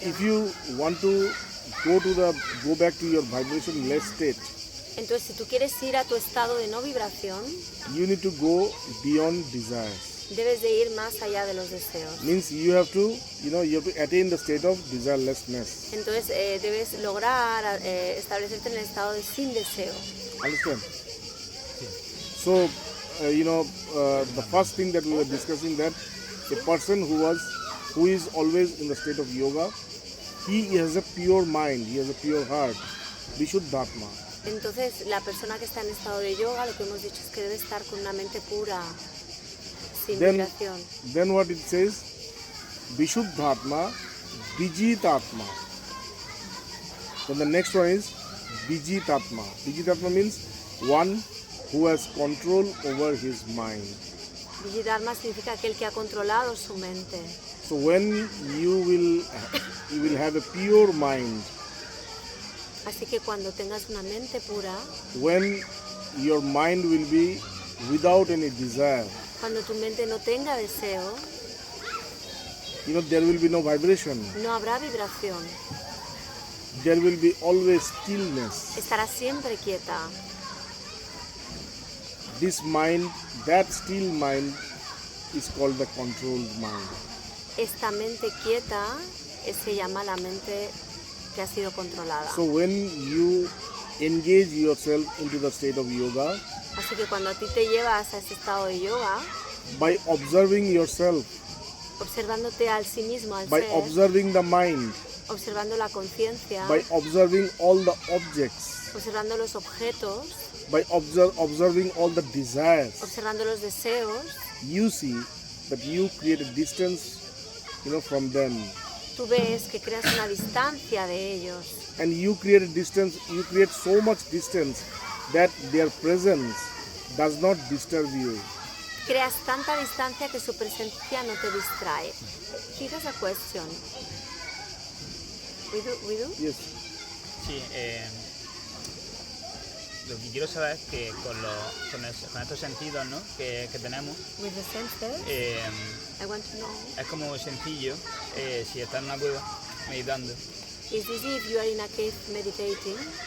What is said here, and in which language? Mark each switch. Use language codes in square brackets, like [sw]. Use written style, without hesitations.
[en] if you want to go back to your vibrationless state, [es] Entonces, si tú quieres ir a tu estado de no vibración, [en] you need to go beyond desires. [es] debes de ir más allá de los deseos. [en] Means you have to attain the state of desirelessness. [es] Entonces, debes lograr establecerte en el estado de sin deseo. [en] Understand? So, the first thing that we were discussing, that a person who is always in the state of yoga, he has a pure mind, he has a pure heart, Vishuddhatma. [es] Entonces, la persona que está en estado de yoga, lo que hemos dicho es que debe estar con una mente pura, sin vibración. [en] Then what it says? Vishuddhatma, Vijitatma. Then the next one is Vijitatma. Vijitatma means one who has control over his mind. [es] Vijitatma significa aquel que ha controlado su mente. [en] So when you will have a pure mind, [es] Así que cuando tengas una mente pura, [en] when your mind will be without any desire, [es] cuando tu mente no tenga deseo, [en] there will be no vibration. [es] no habrá vibración. [en] There will be always stillness. [es] Estará siempre quieta. [en] This mind, that still mind, is called the controlled mind. [es] Esta mente quieta se llama la mente que ha sido controlada. [en] So when you engage yourself into the state of yoga, [es] Así que cuando a ti te llevas a ese estado de yoga, [en] by observing yourself, [es] observándote al sí mismo, al [en] by [es] ser, [en] observing the mind, [es] observando la conciencia, [en] by observing all the objects, [es] observando los objetos, [en] by observing all the desires, [es] observando los deseos, [en] you see that you create a distance, from them. [es] tú ves que creas una distancia de ellos. [en] And you create a distance, you create so much distance that their presence does not disturb you. [es] Creas tanta distancia que su presencia no te distrae. [en] Here is a question. We do? Yes. [es] Sí, lo que quiero saber es que con estos sentidos, ¿no?, que tenemos, [en] With the senses, I want to know. [es] es como sencillo si estás en una cueva meditando, [en] Is this if you are in a cave meditating?